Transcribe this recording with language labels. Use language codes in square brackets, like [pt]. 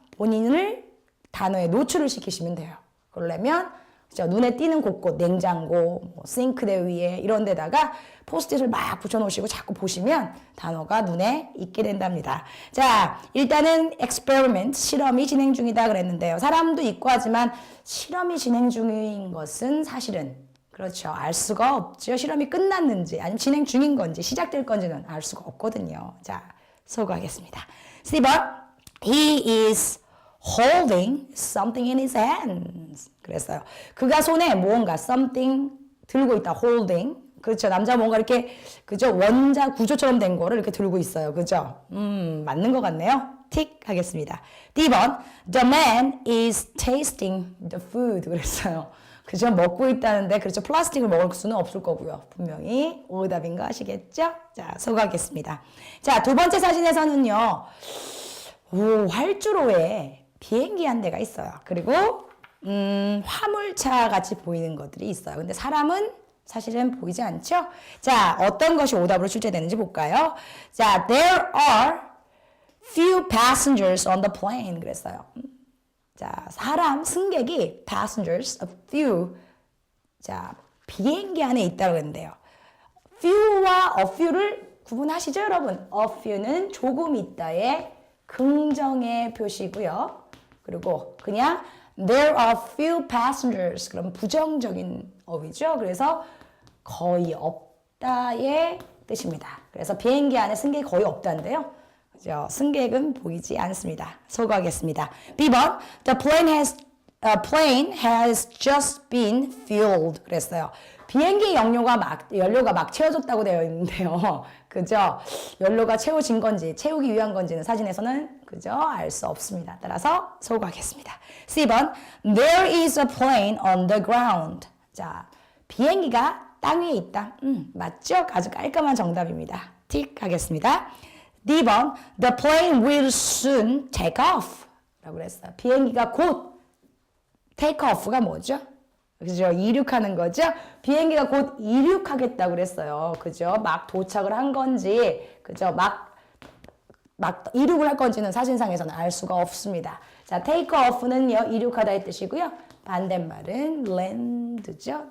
[ko] 본인을 단어에 노출을 시키시면 돼요. 그러려면 눈에 띄는 곳곳, 냉장고, 뭐 싱크대 위에 이런 데다가 포스트잇을 막 붙여놓으시고 자꾸 보시면 단어가 눈에 익게 된답니다. 자, 일단은 experiment, 실험이 진행 중이다 그랬는데요. 사람도 있고 하지만 실험이 진행 중인 것은 사실은 그렇죠. 알 수가 없죠. 실험이 끝났는지 아니면 진행 중인 건지 시작될 건지는 알 수가 없거든요. 자, 소거하겠습니다. 3번, [en] he is holding something in his hands. [ko] 그랬어요. 그가 손에 무언가 something 들고 있다. holding. 그렇죠. 남자 뭔가 이렇게 그죠? 원자 구조처럼 된 거를 이렇게 들고 있어요. 그죠? 맞는 것 같네요. 틱 하겠습니다. D번. [en] The man is tasting the food. [ko] 그랬어요. 그죠? 먹고 있다는데 그렇죠. 플라스틱을 먹을 수는 없을 거고요. 분명히 오답인 거 아시겠죠? 자, 소거하겠습니다. 자, 두 번째 사진에서는요. 활주로에 비행기 한 대가 있어요. 그리고 화물차 같이 보이는 것들이 있어요. 근데 사람은 사실은 보이지 않죠? 자, 어떤 것이 오답으로 출제되는지 볼까요? [en] 자, there are few passengers on the plane. [ko] 그랬어요. 자, 승객이 passengers, a few. 자, 비행기 안에 있다고 했는데요. few와 a few를 구분하시죠, 여러분? a few는 조금 있다의 긍정의 표시고요. 그리고 그냥 [en] there are few passengers. [ko] 그럼 부정적인 어휘죠. 그래서 거의 없다의 뜻입니다. 그래서 비행기 안에 승객이 거의 없다는데요. 그죠? 승객은 보이지 않습니다. 소거하겠습니다. B번. [en] The plane has just been fueled. [ko] 그랬어요. 비행기 연료가 막 채워졌다고 되어 있는데요. 그죠? 연료가 채워진 건지, 채우기 위한 건지는 사진에서는 그죠? 알 수 없습니다. 따라서 소거하겠습니다. C번. [en] There is a plane on the ground. [ko] 자, 비행기가 땅 위에 있다. 맞죠? 아주 깔끔한 정답입니다. 틱 하겠습니다. D번. [en] The plane will soon take off. [ko] 라고 그랬어요. 비행기가 곧 take off가 뭐죠? 그죠? 이륙하는 거죠? 비행기가 곧 이륙하겠다고 그랬어요. 그죠? 막 도착을 한 건지, 그죠? 막 이륙을 할 건지는 사진상에서는 알 수가 없습니다. 자, take off는요, 이륙하다의 뜻이고요. 반대말은 land죠.